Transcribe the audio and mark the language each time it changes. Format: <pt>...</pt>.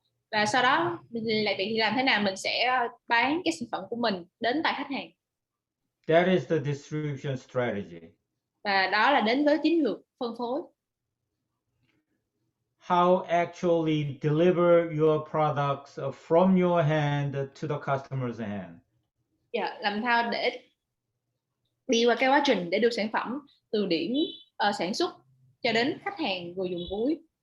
<vi>Và sau đó lại thì làm thế nào mình sẽ bán cái sản phẩm của mình đến tay khách hàng.</vi> <en>That is the distribution strategy.</en> <vi>Và đó là đến với chiến lược phân phối.</vi> <en>How actually deliver your products from your hand to the customer's hand.</en> <vi>Dạ, làm sao để đi qua cái quá trình để đưa sản phẩm từ điểm sản xuất cho đến khách hàng người dùng cuối.</vi>